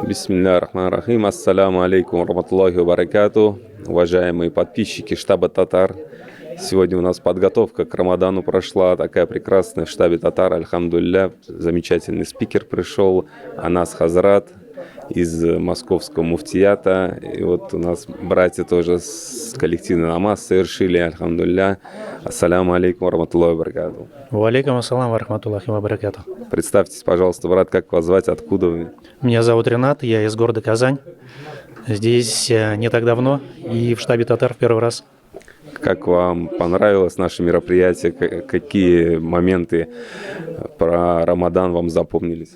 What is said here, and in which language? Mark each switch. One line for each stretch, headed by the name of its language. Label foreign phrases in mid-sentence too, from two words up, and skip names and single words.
Arabic: بسم الله الرحمن الرحيم. السلام عليكم ورحمة الله وبركاته.
Russian: Уважаемые подписчики штаба Татар. Сегодня у нас подготовка к Рамадану прошла. Такая прекрасная в штабе Татар.
Arabic: الحمد لله.
Russian: Замечательный спикер пришел. Анас Хазрат из московского муфтията. И вот у нас братья тоже с коллективный намаз совершили.
Arabic: الحمد لله. السلام عليكم ورحمة الله وبركاته. وعليكم السلام ورحمة الله وبركاته.
Russian: Представьтесь, пожалуйста, брат, как вас звать, откуда вы? Меня зовут Ренат, я из города Казань. Здесь не так давно и в штабе Татар в первый раз. Как вам понравилось наше мероприятие? Какие моменты про Рамадан вам запомнились?